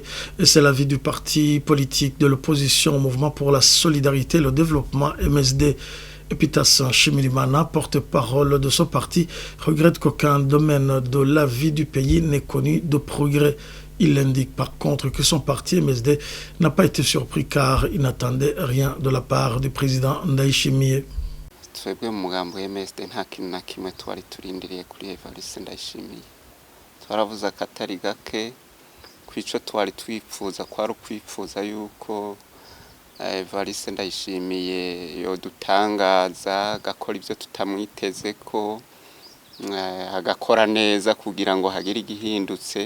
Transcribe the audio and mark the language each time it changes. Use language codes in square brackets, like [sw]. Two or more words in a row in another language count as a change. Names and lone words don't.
[fr] Et c'est l'avis du parti politique de l'opposition au mouvement pour la solidarité et le développement MSD. Epitas Shimirimana, porte-parole de ce parti, regrette qu'aucun domaine de la vie du pays n'ait connu de progrès. Il indique par contre que son parti MSD n'a pas été surpris car il n'attendait rien de la part du président Ndayishimiye. [rn] Twebwe mu mugambo MSD nta kintu na kimwe twari turindiriye kuri Evariste Ndayishimiye. Twaravuze akatari gake kwico twari twifuza kwari ukwifuza yuko Evariste Ndayishimiye yodutangaza agakora ibyo tutamwiteze ko agakora neza kugira ngo hagire igihindutse.